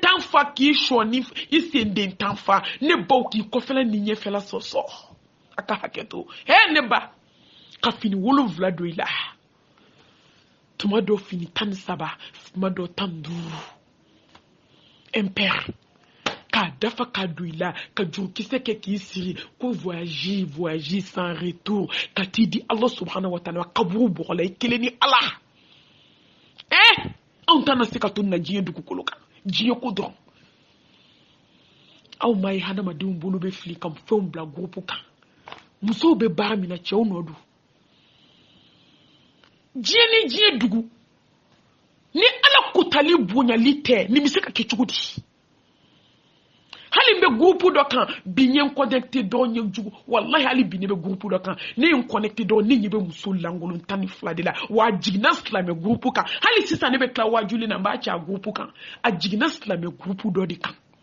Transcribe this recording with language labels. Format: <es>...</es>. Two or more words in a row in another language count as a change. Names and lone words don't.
<bm>10 fa k'i sɔni i senden 10 fa ne baw k'i kɔfɛla ni ɲɛfɛla sɔsɔ a ka hakɛ to ne ba ka fini 7 don i la tuma dɔ fini 17 tuma dɔ 15 impère k'a dafa k'a don i la ka jurukisɛ kɛ k'i siri ko</bm> <fr>voyage sans retour</fr> <bm>ka t'i di</bm> <ar>الله سبحانه وتعالى</ar> <bm>kaburu bɔgɔ la i kelen ni Allah anw tana se ka to na diɲɛ dugukolo kan diɲɛ ko dɔrɔn aw ma ye hadamadenw bolo bɛ fili ka fɛnw bila groupe kan musow bɛ baara min na cɛw nɔ don diɲɛ ni diɲɛ dugu ni ala kutali bonyali tɛ ni bɛ se ka kɛ cogo di hali n bɛ groupe dɔ kan bi n ye n connecté dɔrɔn ye jugu wallahi hali bi ne bɛ groupe dɔ kan ne ye n connecté dɔrɔn ne ɲɛ bɛ muso lankolon 12 de la wa a jiginna silamɛ groupe kan hali sisan ne bɛ tila wajuli na n b'a ci a groupe kan a jiginna silamɛ groupe dɔ de kan</bm>